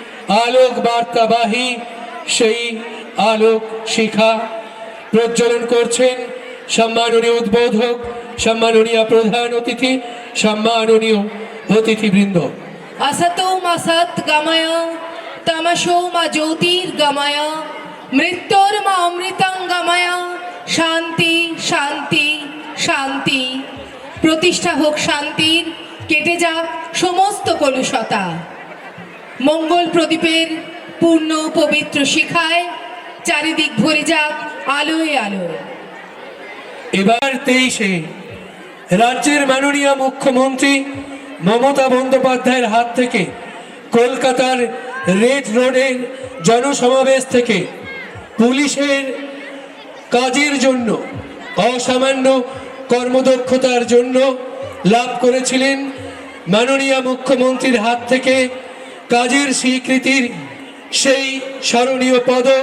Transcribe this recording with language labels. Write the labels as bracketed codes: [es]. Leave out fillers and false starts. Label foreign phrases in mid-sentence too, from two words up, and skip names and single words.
[bn] আলোক বার্তাবাহী সেই আলোক শিখা প্রজ্বলন করছেন সম্মাননীয় উদ্বোধক, সম্মাননীয় প্রধান অতিথি, সম্মাননীয় অতিথিবৃন্দ। [sa] असतो मा सत् गमय तमसो मा ज्योतिर्गमय मृत्योर्मा अमृतं गमय शांति शांति शांति। [bn] প্রতিষ্ঠা হোক শান্তির, কেটে যাক সমস্ত কলুষতা। মঙ্গল প্রদীপের পূর্ণ পবিত্র শিখায় চারিদিক ভরে যাক আলোয় আলোয়। এবার 23-এ রাজ্যের মাননীয় মুখ্যমন্ত্রী মমতা বন্দ্যোপাধ্যায়ের হাত থেকে কলকাতার রেড রোডের জনসমাবেশ থেকে পুলিশের কাজের জন্য, অসামান্য কর্মদক্ষতার জন্য লাভ করেছিলেন মাননীয় মুখ্যমন্ত্রীর হাত থেকে কাজের স্বীকৃতির সেই স্মরণীয় পদক।